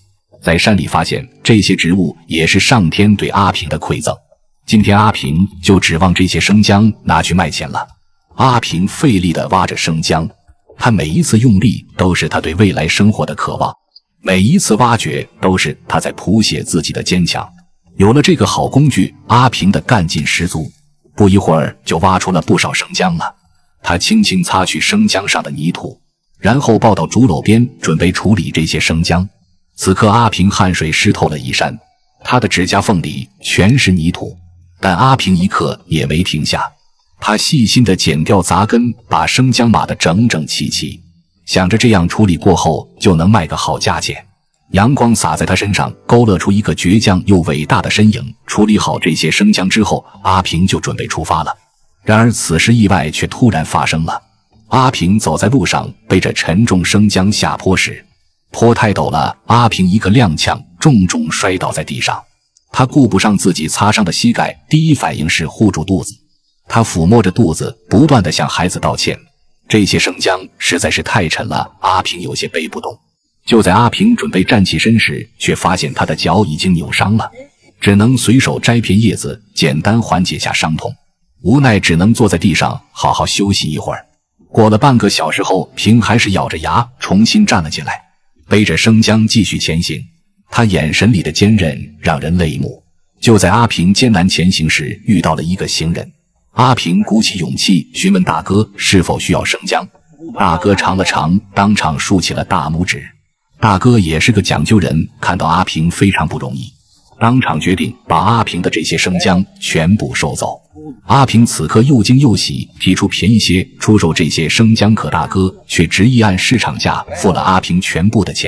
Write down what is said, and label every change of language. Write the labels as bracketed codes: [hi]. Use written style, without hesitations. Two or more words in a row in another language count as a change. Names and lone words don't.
[zh] 在山裡發現這些植物也是上天對阿平的饋贈，今天阿平就指望這些生姜拿去賣錢了。阿平費力地挖着生姜，他每一次用力都是他對未來生活的渴望，每一次挖掘都是他在譜寫自己的堅強。有了這個好工具，阿平的幹勁十足，不一會兒就挖出了不少生姜了。他輕輕擦去生姜上的泥土，然後抱到竹簍邊準備處理這些生姜。此刻阿平汗水濕透了衣衫，他的指甲縫裡全是泥土，但阿平一刻也沒停下。他細心地剪掉雜根，把生姜碼得整整齊齊，想着這樣處理過後就能賣個好價錢。陽光灑在他身上，勾勒出一個倔強又偉大的身影。處理好這些生姜之後，阿平就準備出發了。然而此時意外卻突然發生了。阿平走在路上，背着沉重生姜下坡時，坡太陡了，阿平一個踉蹌，重重摔倒在地上。他顧不上自己擦傷的膝蓋，第一反應是護住肚子。他撫摸着肚子，不斷地向孩子道歉。這些生姜實在是太沉了，阿平有些背不動。就在阿平準備站起身時，卻發現他的腳已經扭傷了，只能隨手摘片葉子，簡單緩解下傷痛。無奈只能坐在地上好好休息一會兒。過了半個小時後，平還是咬着牙重新站了起來，背着生姜繼續前行。他眼神裡的堅韌讓人淚目。就在阿平艱難前行時，遇到了一個行人。阿平鼓起勇氣詢問大哥是否需要生姜。大哥嘗了嘗，當場豎起了大拇指。大哥也是個講究人，看到阿平非常不容易，當場決定把阿平的這些生姜全部收走。阿平此刻又驚又喜，提出便宜些出售這些生姜，可大哥卻執意按市場價付了阿平全部的錢。